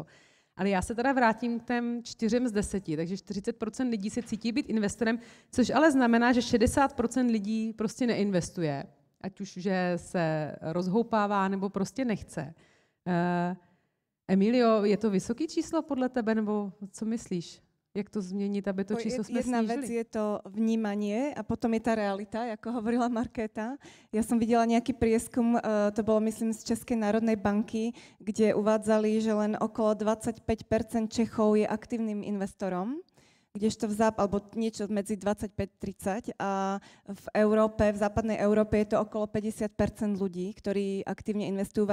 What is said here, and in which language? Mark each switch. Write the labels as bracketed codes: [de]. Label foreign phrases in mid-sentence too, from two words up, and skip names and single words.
[cs] Ale já se teda vrátím k těm 4 z 10, takže 40% lidí se cítí být investorem, což ale znamená, že 60% lidí prostě neinvestuje. Ať už, že se rozhoupává, nebo prostě nechce. Emilio, je to vysoké číslo podle tebe, nebo co myslíš? Jak to změnit, aby to číslo jsme [sk] Jedna [cs] snížili? [sk] vec je to vnímanie a potom je tá realita, ako hovorila Markéta. Ja som videla nejaký prieskum, to bolo myslím z Českej národnej banky, kde uvádzali, že len okolo 25% Čechov je aktívnym investorom, kdežto alebo niečo medzi 25-30 a v Európe, v západnej Európe je to okolo 50% ľudí, ktorí aktívne investujú.